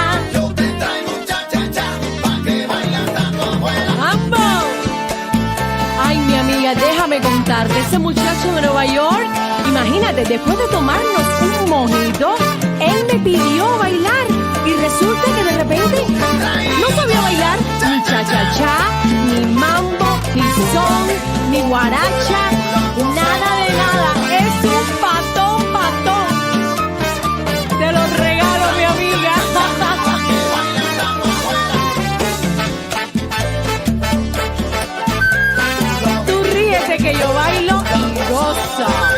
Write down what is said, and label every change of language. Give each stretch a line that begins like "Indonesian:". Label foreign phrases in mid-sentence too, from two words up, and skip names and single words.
Spanish: Yo te traigo cha-cha-cha pa' que bailes tanto abuela. ¡Mambo! Ay, mi amiga, déjame contarte. Ese muchacho de Nueva York, imagínate, después de tomarnos un mojito, él me pidió bailar. Y resulta que de repente no sabía bailar ni cha-cha-cha, ni mambo, ni son, ni guaracha, nada de nada. Es un patón, patón. Te lo regalo, mi amiga. Tú ríete que yo bailo y gozo.